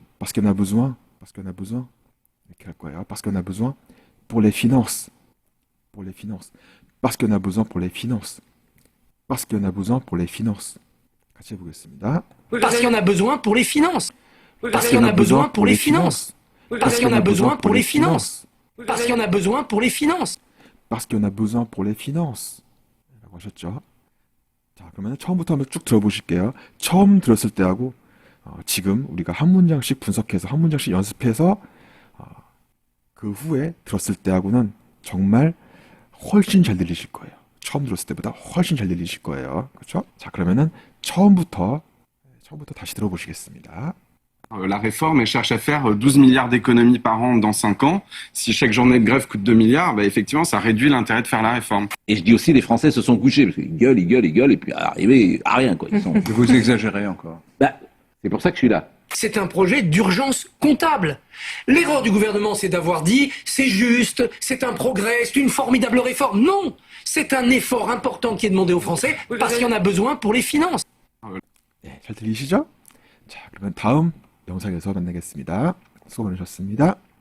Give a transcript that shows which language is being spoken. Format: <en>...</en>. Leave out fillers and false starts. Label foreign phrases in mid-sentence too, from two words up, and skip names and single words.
<fr>parce qu'il y en a besoin</fr> <ko>이렇게 할 거예요.</ko> <fr>parce qu'il y en a besoin pour les finances. parce qu'il y en a besoin pour les finances.</fr> <ko>같이 해보겠습니다.</ko> <fr>Parce qu'il y en a besoin pour les finances. Parce qu'il y en a besoin pour les finances. Parce qu'il y en a besoin pour les finances. Parce qu'il y en a besoin pour les finances. parce qu'il y en a besoin pour les finances.</fr> <ko>라고 하셨죠? 자, 그러면 처음부터 한번 쭉 들어보실게요. 처음 들었을 때하고 지금 우리가 한 문장씩 분석해서 한 문장씩 연습해서 그 후에 들었을 때하고는 정말 훨씬 잘 들리실 거예요. 처음 들었을 때보다 훨씬 잘 들리실 거예요. 그렇죠? 자, 그러면은 처음부터 다시 들어보시겠습니다.</ko> <fr>La réforme, elle cherche à faire 12 milliards d'économies par an dans 5 ans. Si chaque journée de grève coûte 2 milliards, bah, effectivement, ça réduit l'intérêt de faire la réforme. Et je dis aussi, les Français se sont couchés, parce qu'ils gueulent, et puis arrivés à rien, quoi. Vous exagérez encore. Bah, c'est pour ça que je suis là. C'est un projet d'urgence comptable. L'erreur du gouvernement, c'est d'avoir dit c'est juste, c'est un progrès, c'est une formidable réforme. Non, c'est un effort important qui est demandé aux Français parce qu'il y en a besoin pour les finances.</fr> <ko>네, 잘 들리시죠? 자, 그러면 다음 영상에서 만나겠습니다. 수고 많으셨습니다.</ko>